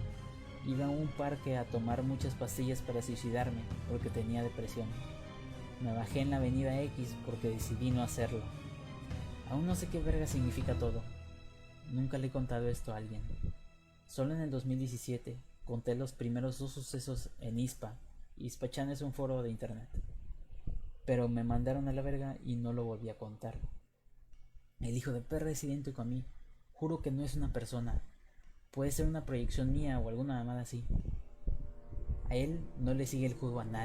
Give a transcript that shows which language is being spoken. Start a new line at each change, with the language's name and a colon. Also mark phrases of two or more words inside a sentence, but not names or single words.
Spanish: Iba a un parque a tomar muchas pastillas para suicidarme porque tenía depresión. Me bajé en la avenida X porque decidí no hacerlo. Aún no sé qué verga significa todo. Nunca le he contado esto a alguien. Solo en el 2017 conté los primeros 2 sucesos en ISPA. ISPA-chan es un foro de internet. Pero me mandaron a la verga y no lo volví a contar. El hijo de perra es idéntico a mí. Juro que no es una persona. Puede ser una proyección mía o alguna mamada así. A él no le sigue el juego a nadie.